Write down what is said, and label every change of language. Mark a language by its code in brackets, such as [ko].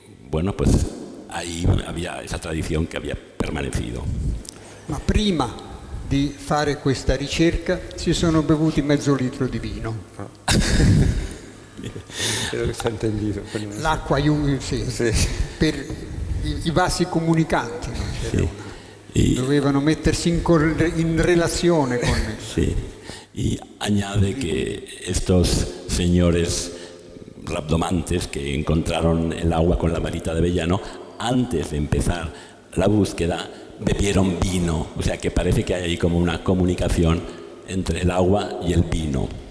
[es] Bueno, pues ahí había esa tradición che había permanecido. [it] Ma prima di fare questa ricerca si sono bevuti mezzo litro di vino. [es] Creo que se ha entendido. [it] L'acqua, sì. Per i vasi comunicanti. [es] Sí. [it] Dovevano mettersi in relazione con él. [es] Sí. Y añade que estos señores rabdomantes que encontraron el agua con la varita de avellano, antes de empezar la búsqueda, bebieron vino. O sea que parece que hay ahí como una comunicación entre el agua y el vino.